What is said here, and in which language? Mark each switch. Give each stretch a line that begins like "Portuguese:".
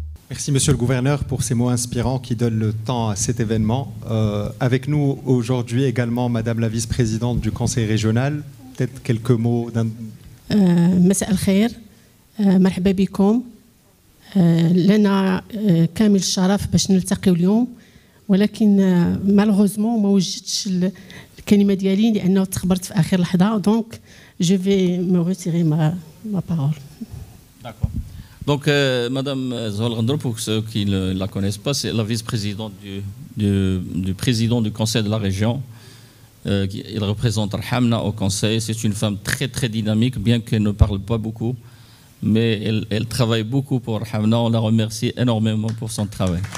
French: Merci Monsieur le Gouverneur pour ces mots inspirants qui donnent le temps à cet événement. Avec nous aujourd'hui également Madame la Vice-Présidente du Conseil régional. Peut-être quelques mots d'un...
Arabic: مساء الخير مرحبا بكم لنا كامل الشرف باش نلتقيو اليوم ولكن مالوغوزمون ما وجدتش الكلمه ديالي لانه تخبرت في اخر لحظه
French: دونك جو في مو ريتيري ما بارول. D'accord. Donc, Madame Zohal Ghandro, pour ceux qui ne la connaissent pas, c'est la vice-présidente du président du Conseil de la région. Il représente Rhamna au Conseil. C'est une femme très dynamique, bien qu'elle ne parle pas beaucoup. Mais elle travaille beaucoup pour Rhamna. On la remercie énormément pour son travail.